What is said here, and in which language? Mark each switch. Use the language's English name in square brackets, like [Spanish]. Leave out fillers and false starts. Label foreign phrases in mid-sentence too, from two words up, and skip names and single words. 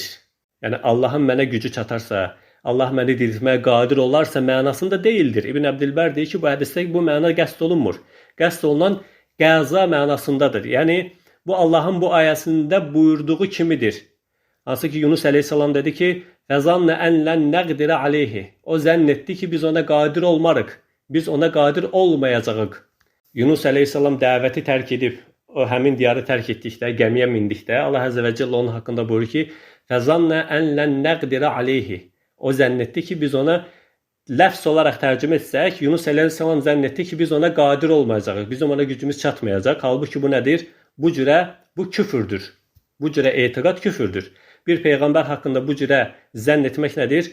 [Azerbaijani] Yəni Allahın mənə gücü çatarsa, Allah məni diriltməyə qadir olarsa mənasında deyildir. İbn Əbdülbər deyir ki, bu hədisdə bu məna qəsd olunmur. Qəsd olunan qəza mənasındadır. Yəni bu Allahın bu ayəsində buyurduğu kimidir. Hansı ki Yunus əleyhissalam dedi ki, [Arabic] فَزَنَّ أَنْ لَنْ نَقْدِرَ عَلَيْهِ [Azerbaijani] O zənn etdi ki, biz ona qadir olmarıq. Biz ona qadir olmayacağıq. Yunus əleyhissalam dəvəti tərk edib, o həmin diyarı tərk etdikdə, gəmiyə mindikdə, Allah [Arabic] عز وجل [Azerbaijani] onun haqqında buyurur ki, [Arabic] فَزَنَّ أَنْ لَنْ نَقْدِرَ عَلَيْهِ [Azerbaijani] O zənn etdi ki, biz ona ləfs olaraq tərcümə etsək, Yunus əleyhissalam zənn etdi ki, biz ona qadir olmayacağıq. Bizim ona gücümüz çatmayacaq. Halbuki bu nədir? Bu küfürdür. Bu cürə etiqad küfürdür. Bir peyğəmbər haqqında bu cürə zənn etmək nədir?